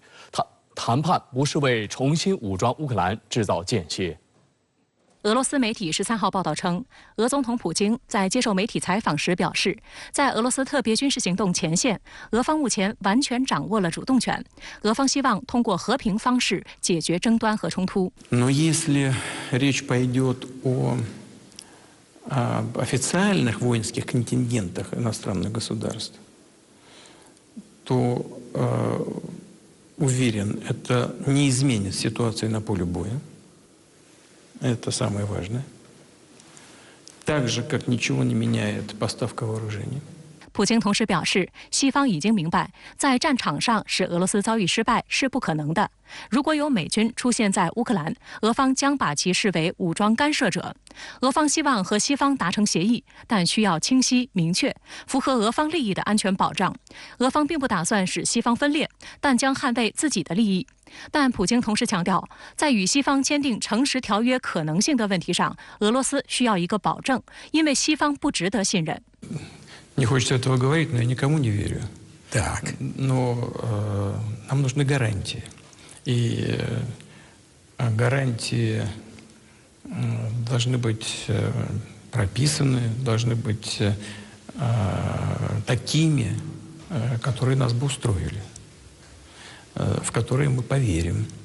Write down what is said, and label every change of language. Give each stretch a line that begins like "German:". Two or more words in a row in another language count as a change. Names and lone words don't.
Chinese: 谈判不是为重新武装乌克兰制造间歇。俄罗斯媒体13号报道称，俄总统普京在接受媒体采访时表示，在俄罗斯特别军事行动前线，俄方目前完全掌握了主动权。俄方希望通过和平方式解决争端和冲突。
Russian: Об официальных воинских контингентах иностранных государств, то, уверен, это не изменит ситуацию на поле боя. Это самое важное. Так же, как ничего не меняет поставка вооружений.
Chinese: 普京同时表示，西方已经明白，在战场上使俄罗斯遭遇失败是不可能的。如果有美军出现在乌克兰，俄方将把其视为武装干涉者。俄方希望和西方达成协议，但需要清晰明确、符合俄方利益的安全保障。俄方并不打算使西方分裂，但将捍卫自己的利益。但普京同时强调，在与西方签订诚实条约可能性的问题上，俄罗斯需要一个保证，因为西方不值得信任。
Russian: Не хочется этого говорить, но я никому не верю. Так. Но нам нужны гарантии. И гарантии должны быть прописаны, должны быть такими, которые нас бы устроили, в которые мы поверим.